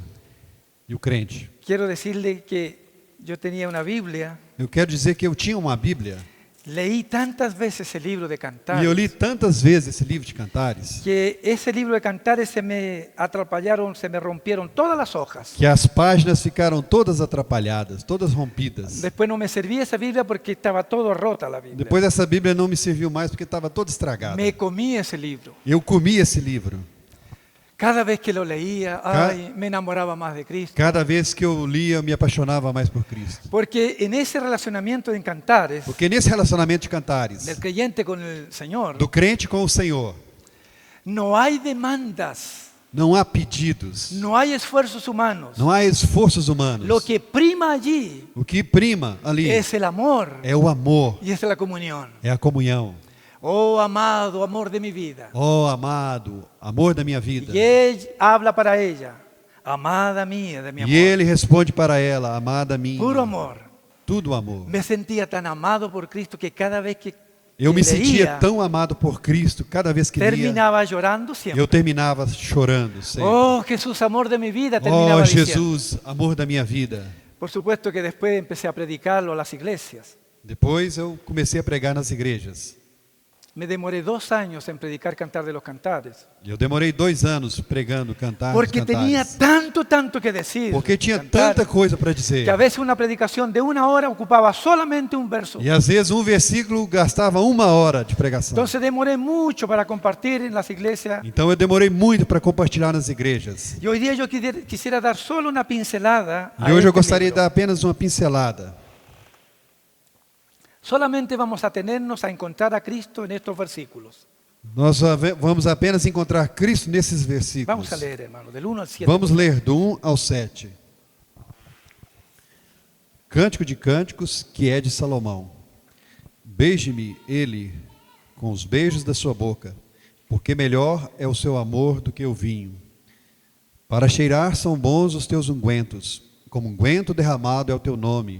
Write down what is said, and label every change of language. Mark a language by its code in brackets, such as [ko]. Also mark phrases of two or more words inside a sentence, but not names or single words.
[pt] E o crente. [es] Quiero decirle que yo tenía una Biblia, [pt] Eu quero dizer que eu tinha uma Bíblia. [es] leí tantas veces el libro de [pt] E eu [es] Cantares, [pt] li tantas vezes esse livro de Cantares. [es] que ese libro de Cantares se me atrapallaron, se me rompieron todas las hojas. [pt] Que as páginas ficaram todas atrapalhadas, todas rompidas. [es] Después no me servía esa Biblia porque estaba todo rota la Biblia. [pt] Depois essa Bíblia não me serviu mais porque estava toda estragada. [es] Me comí ese libro. [pt] Eu comi esse livro. [es] Cada vez que lo leía, ay, me enamoraba más de Cristo. [pt] Cada vez que eu lia, eu me apaixonava mais por Cristo. [es] Porque en ese relacionamiento de Cantares, [pt] Porque nesse relacionamento de Cantares, [es] del creyente con el Señor, [pt] do crente com o Senhor, [es] no hay demandas, [pt] não há pedidos, [es] no hay esfuerzos humanos. [pt] não há esforços humanos. [es] Lo que prima allí [pt] O que prima ali [es] es el amor [pt] é o amor, [es] y es la comunión. [pt] é a comunhão. [es] Oh, amado, amor de mi vida. [pt] Oh, amado, amor da minha vida. [es] Y él habla para ella, amada mía de mi amor. [pt] E ele responde para ela, amada minha. [es] Puro amor. [pt] Tudo amor. [es] Me sentía tan amado por Cristo que cada vez que [pt] Eu me [es] leía, [pt] sentia tão amado por Cristo, cada vez que lia, [es] terminaba llorando siempre. [pt] eu terminava chorando sempre. [es] Oh, Jesús, amor de mi vida, terminaba [pt] Oh, [es] diciendo. [pt] Jesus, amor da minha vida. [es] Por supuesto que después empecé a predicarlo a las iglesias. [pt] Depois eu comecei a pregar nas igrejas. [es] Me demoré 2 años en predicar Cantar de los Cantares. [pt] Eu demorei 2 anos pregando Cantar dos [es] Porque tenía [pt] Cantares. [es] tanto que decir. [pt] Porque tinha cantar, tanta coisa para dizer. [es] que a veces una predicación de 1 hora ocupaba solamente un verso. [pt] E às vezes um versículo gastava 1 hora de pregação. [es] Entonces demoré mucho para compartir en las iglesias. [pt] Então eu demorei muito para compartilhar nas igrejas. [es] Y hoy día yo quisiera dar solo una pincelada. [pt] E hoje eu gostaria de [es] libro. [pt] dar apenas uma pincelada. [es] Solamente vamos a tenernos a encontrar a Cristo en estos versículos. [pt] Nós vamos apenas encontrar Cristo nesses versículos. [es] Vamos a leer, hermano, del 1 al 7. [pt] Vamos ler do 1 ao 7. Cântico de Cânticos, que é de Salomão. Beije-me ele com os beijos da sua boca, porque melhor é o seu amor do que o vinho. Para cheirar são bons os teus ungüentos, como unguento derramado é o teu nome.